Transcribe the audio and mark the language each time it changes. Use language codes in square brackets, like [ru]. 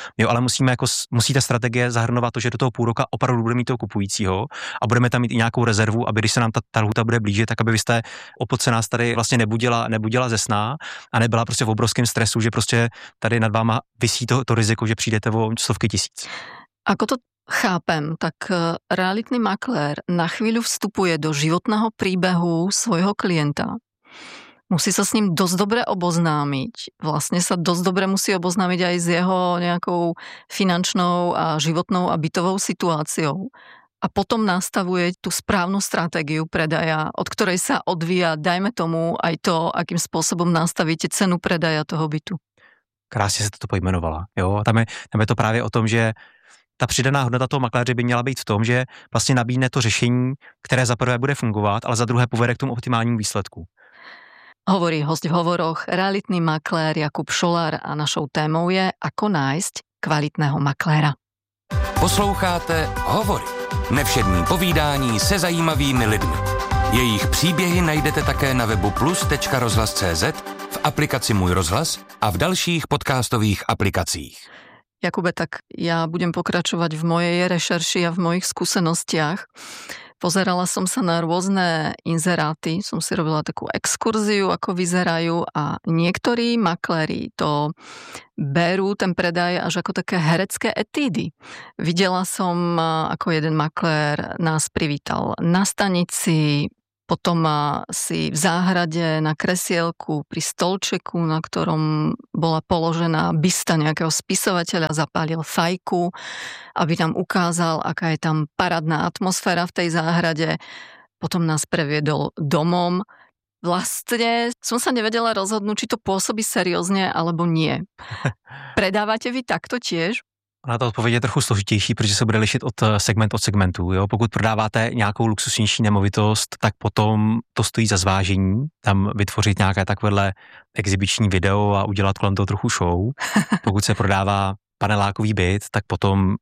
[cs] Jo, ale musí ta strategie zahrnovat to, že do toho 5 roku opravdu budeme mít toho kupujícího a budeme tam mít i nějakou rezervu, aby když se nám ta lhůta bude blížit, tak abyste opoce nás tady vlastně nebudila ze sna a nebyla prostě v obrovském stresu, že prostě tady nad váma visí to riziko, že přijdete o stovky tisíc. [sk] Ako to chápem, tak realitný makler na chvíľu vstupuje do životného príbehu svojho klienta. Musí sa s ním dosť dobre oboznámiť. Vlastne sa dosť dobre musí oboznámiť aj s jeho nejakou finančnou a životnou a bytovou situáciou. A potom nastavuje tú správnu stratégiu predaja, od ktorej sa odvíja, dajme tomu, aj to, akým spôsobom nastavíte cenu predaja toho bytu. [cs] Krásne sa to pojmenovala. Jo? Tam je to práve o tom, že ta přidaná hodnota toho makléře by měla být v tom, že vlastně nabídne to řešení, které za prvé bude fungovat, ale za druhé povede k tomu optimálnímu výsledku. [sk] Hovorí host v hovoroch realitný makléř Jakub Šolár a našou témou je, ako nájsť kvalitného makléra. [cs] Posloucháte Hovory. Nevšední povídání se zajímavými lidmi. Jejich příběhy najdete také na webu plus.rozhlas.cz, v aplikaci Můj rozhlas a v dalších podcastových aplikacích. [sk] Jakube, tak já budem pokračovat v mojej rešerši a v mojich skúsenostiach. Pozerala som sa na rôzne inzeráty, som si robila takú exkurziu, ako vyzerajú, a niektorí makléri to berú, ten predaj, až ako také herecké etídy. Videla som, ako jeden maklér nás privítal na stanici, potom si v záhrade na kresielku pri stolčeku, na ktorom bola položená bysta nejakého spisovateľa, zapálil fajku, aby nám ukázal, aká je tam parádna atmosféra v tej záhrade. Potom nás previedol domom. Vlastne som sa nevedela rozhodnúť, či to pôsobí seriózne alebo nie. Predávate vy takto tiež? [cs] Na to odpověď je trochu složitější, protože se bude lišit od segmentu. Jo? Pokud prodáváte nějakou luxusnější nemovitost, tak potom to stojí za zvážení, tam vytvořit nějaké takovéhle exibiční video a udělat kolem toho trochu show. Pokud se prodává panelákový byt, tak potom,